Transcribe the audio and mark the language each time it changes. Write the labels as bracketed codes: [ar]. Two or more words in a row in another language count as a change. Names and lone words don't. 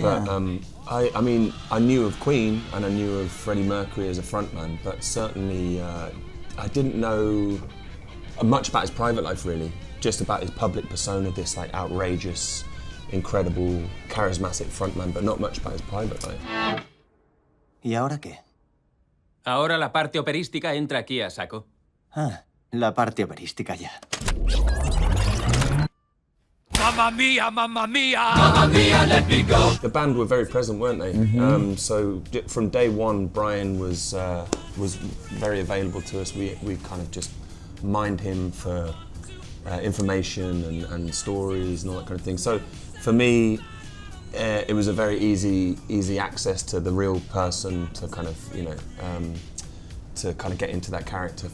[en] But I mean, I knew of Queen and I knew of Freddie Mercury as a frontman, but certainly I didn't know much about his private life, really. Just about his public persona, this like outrageous, incredible, charismatic frontman, but not much about his private life. [es] ¿Y ahora qué? Ahora la parte operística entra aquí a saco. Ah, la parte operística ya. [it] Mamma mia, mamma mia! Mamma mia, [en] let me go! The band were very present, weren't they? Mm-hmm. So from day one, Brian was very available to us. We kind of just mined him for information and stories and all that kind of thing. So for me, it was a very easy access to the real person to kind of, to kind of get into that character.